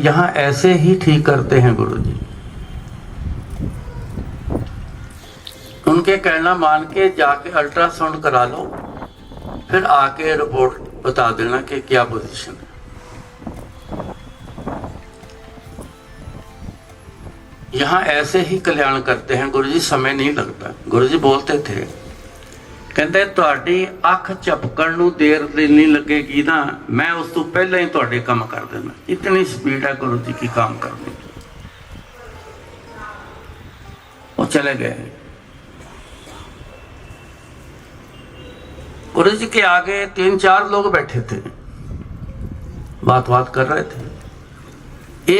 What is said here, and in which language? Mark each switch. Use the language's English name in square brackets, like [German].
[Hindi] यहाँ ऐसे ही ठीक करते हैं गुरु जी, उनके कहना मान के जाके अल्ट्रासाउंड करा लो, फिर आके रिपोर्ट बता देना कि क्या पोजीशन है। यहाँ ऐसे ही कल्याण करते हैं गुरु जी, समय नहीं लगता। गुरु जी बोलते थे कि [Punjabi] ਕਹਿੰਦੇ ਤੁਹਾਡੀ ਅੱਖ ਝਪਕਣ ਨੂੰ ਦੇਰ ਨਹੀਂ ਲੱਗੇਗੀ ਨਾ, ਮੈਂ ਉਸ ਤੋਂ ਪਹਿਲਾਂ ਹੀ ਤੁਹਾਡੇ ਕੰਮ ਕਰ ਦੇਣਾ। [Hindi] ਇਤਨੀ स्पीड है गुरु जी की काम करने की। वो चले गए। गुरु जी के आगे 3-4 लोग बैठे थे, बात कर रहे थे।